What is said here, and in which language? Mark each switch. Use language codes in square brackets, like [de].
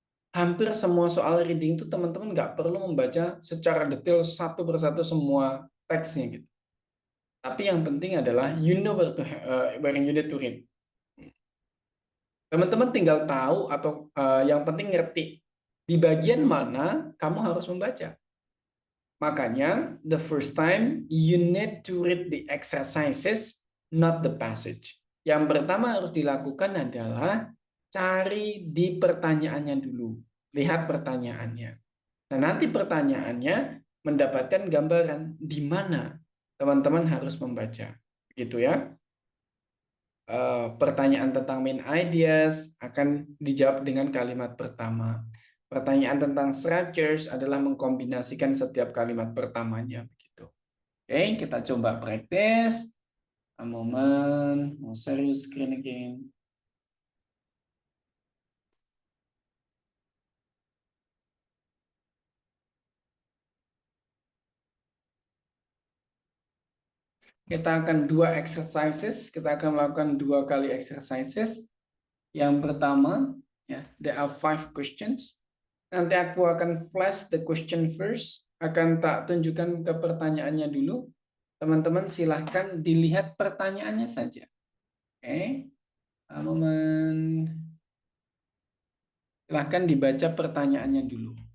[id] Hampir semua soal reading itu teman-teman nggak perlu membaca secara detail satu persatu semua teksnya gitu. Tapi yang penting adalah [en] you know where you need to read. [id] Teman-teman tinggal tahu atau yang penting ngerti di bagian mana kamu harus membaca. [en] Makanya the first time you need to read the exercises, not the passage. [id] Yang pertama harus dilakukan adalah cari di pertanyaannya dulu. Lihat pertanyaannya. Nah, nanti pertanyaannya mendapatkan gambaran di mana teman-teman harus membaca. Gitu ya. Pertanyaan tentang main ideas akan dijawab dengan kalimat pertama. Pertanyaan tentang structures adalah mengkombinasikan setiap kalimat pertamanya. Begitu. Oke, kita coba praktis. [en] A moment, [id] mau serius [en] screen again. [id] Kita akan dua exercises. Kita akan melakukan 2 kali exercises. Yang pertama, ya, [en] there are 5 questions. [id] Nanti aku akan [en] flash the question first. [id] Akan tak tunjukkan ke pertanyaannya dulu. Teman-teman silahkan dilihat pertanyaannya saja. Oke. Momen. Silahkan dibaca pertanyaannya dulu.